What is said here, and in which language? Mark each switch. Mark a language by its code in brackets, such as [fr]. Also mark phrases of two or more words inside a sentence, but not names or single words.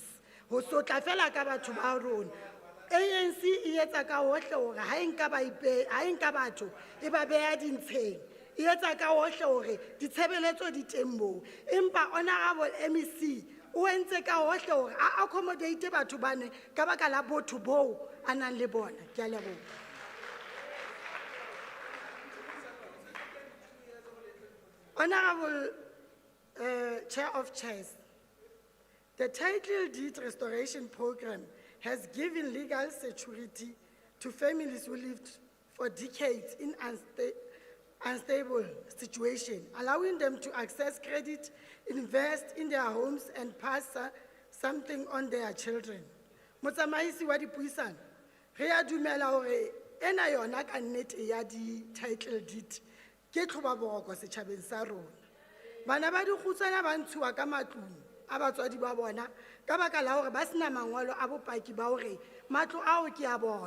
[st] Ho sotla fela ka batho ba rona. ANC e etsa ka hohle hore ha e nka batho e ba beha dintsheng. E etsa ka hohle hore ditshebeletso di teng moo. Empa [en] Honorable MEC [st] o entse ka hohle hore a accommodate batho bane ka baka la botho boo a nang le bona. Ke a leboha. [en] Honorable Chair of Chairs, the title deed restoration program has given legal security to families who lived for decades in unstable situation, allowing them to access credit, invest in their homes, and pass something on their children. [st] Motsamaisi wa dipuisano, re a dumela hore ena yona ka nnete ya di- [en] title deed [st] ke tlhobaboroko setjhabeng sa rona. Bana ba dikgutsana ba ntshuwa ka matlung a batswadi ba bona ka baka la hore ba sena mangolo a bopaki ba hore matlo ao ke a bona.